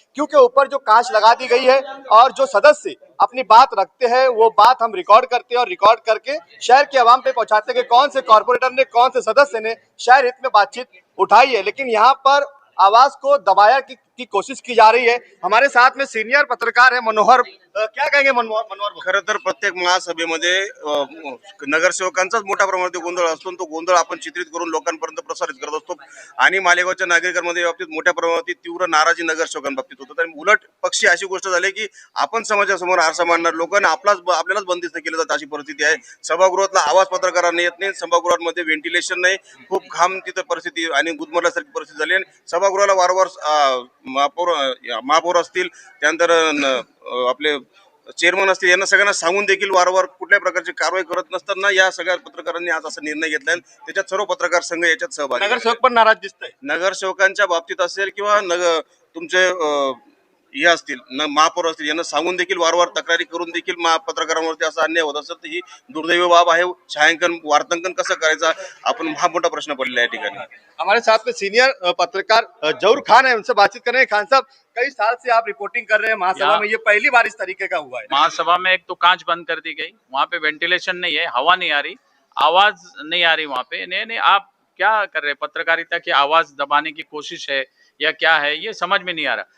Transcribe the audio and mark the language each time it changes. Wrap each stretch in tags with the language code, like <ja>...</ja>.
<hi>क्योंकि ऊपर जो कांच लगा दी गई है और जो सदस्य अपनी बात रखते हैं वो बात हम रिकॉर्ड करते हैं और रिकॉर्ड करके शहर के आवाम पे पहुंचाते हैं कि कौन से कॉर्पोरेटर ने, कौन से सदस्य ने शहर हित में बातचीत उठाई है। लेकिन यहाँ पर आवाज को दबाया की कोशिश की जा रही है। हमारे साथ में सीनियर पत्रकार है मनोहर। क्या कहेंगे मनोहर?</hi> <mr>खरं तर प्रत्येक महासभेमध्ये नगरसेवकांचाच मोठ्या प्रमाणात गोंधळ असतो, तो गोंधळ आपण चित्रित करून लोकांपर्यंत प्रसारित करत असतो आणि मालेगावच्या नागरिकांमध्ये बाबतीत मोठ्या प्रमाणात तीव्र नाराजी नगरसेवकांबाबतीत होतात। आणि उलट पक्षी अशी गोष्ट झाली की आपण समाजासमोर आरसा मांडणार लोकांना आपल्यालाच बंदिस्त केलं जातं, अशी परिस्थिती आहे। सभागृहातला आवाज पत्रकारांना येत नाही, सभागृहामध्ये व्हेंटिलेशन नाही, खूप घाम तिथं परिस्थिती आणि गुदमरल्यासारखी परिस्थिती झाली। सभागृहाला वारंवार महापौर असतील, त्यानंतर आपले चेअरमन असतील, यांना सगळ्यांना सांगून देखील वारंवार कुठल्याही प्रकारची कारवाई करत नसताना या सगळ्या पत्रकारांनी आज असा निर्णय घेतलाय। त्याच्यात सर्व पत्रकार संघ याच्यात सहभागी। नगरसेवक पण नाराज दिसतंय। नगरसेवकांच्या बाबतीत असेल किंवा तुमचे हे असतील महापौर असतील, यांना सांगून देखील वारंवार तक्रारी करून देखील पत्रकारांवरती असा अन्याय होत असेल तर ही दुर्दैवी बाब आहे। छायांकन, वार्तांकन कसं करायचा आपण हा मोठा प्रश्न पडलेला आहे या ठिकाणी।</mr> <hi>हमारे साथ में सीनियर पत्रकार जहूर खान है, उनसे बातचीत करें। खान साहब, कई साल से आप रिपोर्टिंग कर रहे हैं महासभा में, ये पहली बार इस तरीके का हुआ है। महासभा में एक तो कांच बंद कर दी गई, वहाँ पे वेंटिलेशन नहीं है, हवा नहीं आ रही, आवाज नहीं आ रही वहाँ पे। नहीं, आप क्या कर रहे हैं? पत्रकारिता की आवाज दबाने की कोशिश है या क्या है, ये समझ में नहीं आ रहा।</hi>